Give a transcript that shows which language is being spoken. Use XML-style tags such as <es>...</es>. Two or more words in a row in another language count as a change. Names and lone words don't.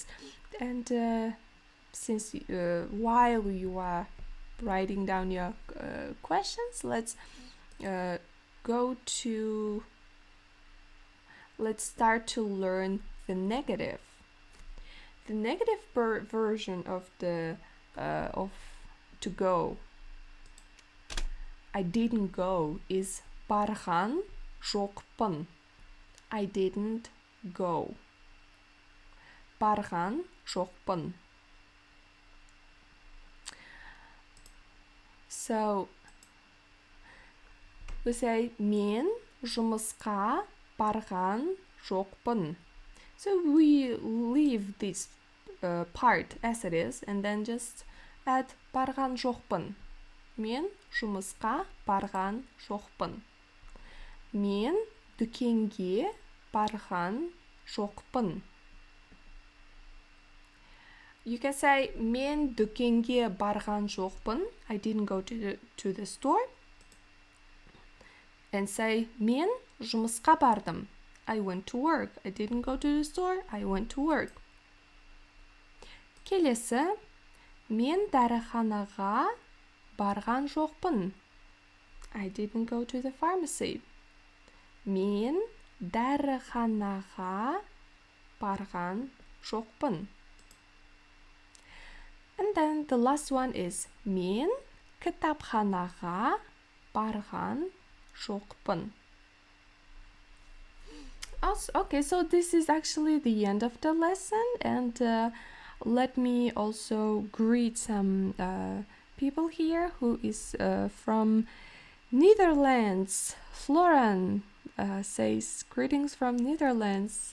<en>And since while you are writing down your questions, let's start to learn the negative. The negative version of the of to go. I didn't go is</en> <kk>барған жоқпын.</kk> <en>I didn't go.</en> <kk>барған жоқпын.</kk> <en>So we say</en> <kk>мен жұмысқа барған жоқпын.</kk> <en>So we leave this part as it is and then just add</en> <kk>барған жоқпын. Мен жұмысқа барған жоқпын. Мен дүкенге барған жоқпын.</kk> <en>You can say</en> <kk>мен дүкенге барған жоқпын.</kk> <en>I didn't go to the store. And say</en> <kk>мен жұмысқа бардым.</kk> <en>I went to work. I didn't go to the store. I went to work.</en> <kk>Келесі, мен дәріханаға барған жоқпын.</kk> <en>I didn't go to the pharmacy.</en> <kk>Мен дәріханаға барған жоқпын.</kk> <en>And then the last one is</en> <kk>мен кітапханаға барған жоқпын.</kk> <en>Okay, so this is actually the end of the lesson, and let me also greet some people here who is from Netherlands. Floran says greetings from Netherlands.</en>